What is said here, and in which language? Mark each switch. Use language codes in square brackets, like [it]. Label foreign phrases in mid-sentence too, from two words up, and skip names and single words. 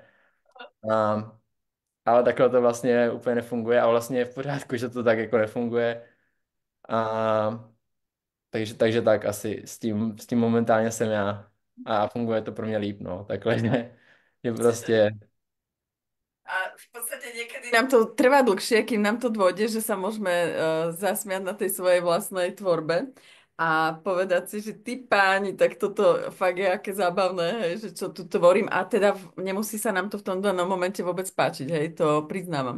[cs] A, ale takhle to vlastně úplně nefunguje a vlastně je v pořádku, že to tak jako nefunguje. A takže tak asi s tím momentálně jsem já a funguje to pro mě líp, no, takhle, že prostě, [sk] A v podstate niekedy nám to trvá dlhšie, kým nám to dôjde, že sa môžeme zasmiať na tej svojej vlastnej tvorbe a povedať si, že ty páni, tak toto fakt je aké zábavné, hej, že čo tu tvorím a teda nemusí sa nám to v tom danom momente vôbec páčiť, hej, to priznávam.